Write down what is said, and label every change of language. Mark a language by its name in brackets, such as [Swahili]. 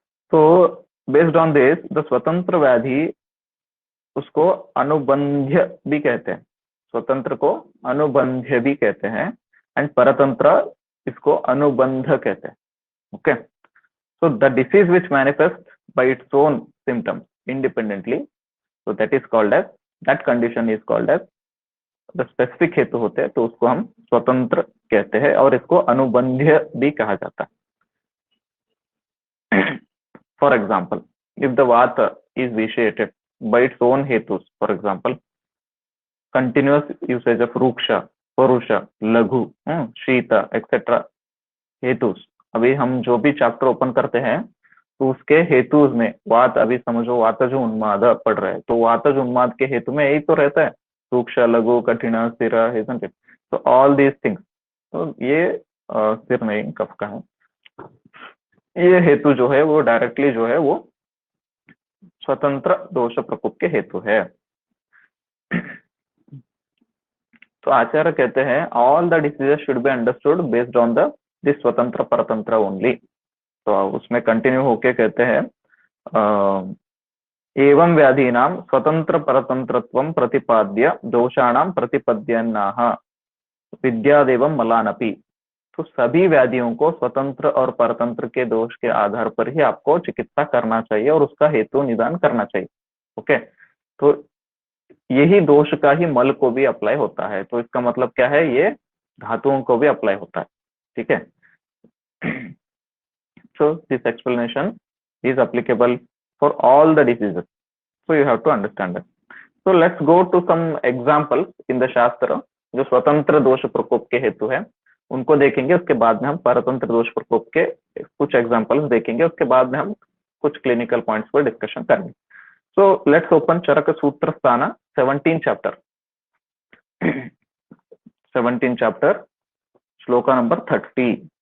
[English] So based on this, the [Hindi] स्वतंत्र व्याधि उसको अनुबंध्य भी कहते हैं, स्वतंत्र को अनुबंध्य भी कहते हैं, एंड परतंत्र इसको अनुबंध कहते हैं. [English] Okay, so the disease which manifests by its own symptoms independently, so that is called as, that condition is called as the specific [Hindi] हेतु होते हैं, तो उसको हम स्वतंत्र कहते हैं और इसको अनुबंध्य भी कहा जाता है. [English] For example, if the Vata is vitiated by its own hetus, for example, continuous usage of Ruksha, Parusha, Laghu, Shita, etc. [Hindi] हेतुस, अभी हम जो भी चैप्टर ओपन करते हैं तो उसके हेतुस में वात, अभी समझो वातज उन्माद पढ़ रहे हैं, तो वातज उन्माद के हेतु में यही तो रहता है, रूक्ष, लघु, कठिन, स्थिर, [English] isn't it? So all these things, [Hindi] तो ये सिर नहीं कफ का है। ये हेतु जो है वो डायरेक्टली जो है वो स्वतंत्र दोष प्रकोप के हेतु है। तो आचार्य कहते हैं [English] All the decisions should be understood based on the this स्वतंत्र परतंत्र only. [Hindi] तो उसमें कंटिन्यू होके कहते हैं [Sanskrit] एवं व्याधीनां स्वतंत्र परतंत्रत्वं प्रतिपाद्य दोषाणां प्रतिपद्यन्नाह विद्यादेवं मलानपि। [Hindi] तो सभी व्याधियों को स्वतंत्र और परतंत्र के दोष के आधार पर ही आपको चिकित्सा करना चाहिए और उसका हेतु निदान करना चाहिए। ओके, तो यही दोष का ही मल को भी अप्लाई होता है। तो इसका मतलब क्या है, ये धातुओं को भी अप्लाई होता है। ठीक है, [English] so this explanation is applicable for all the diseases, so you have to understand it. So let's go to some examples in the shastra [Hindi] जो स्वतंत्र दोष प्रकोप के हेतु है [English] उनको देखेंगे। [Hindi] उसके बाद में हम परतंत्र दोष प्रकोप के कुछ एग्जांपल्स देखेंगे। उसके बाद में हम कुछ क्लिनिकल पॉइंट्स पर डिस्कशन करेंगे। [English] So let's open [Hindi] चरक सूत्र स्थान 17 [English] chapter 17 chapter [Hindi] श्लोका नंबर 30।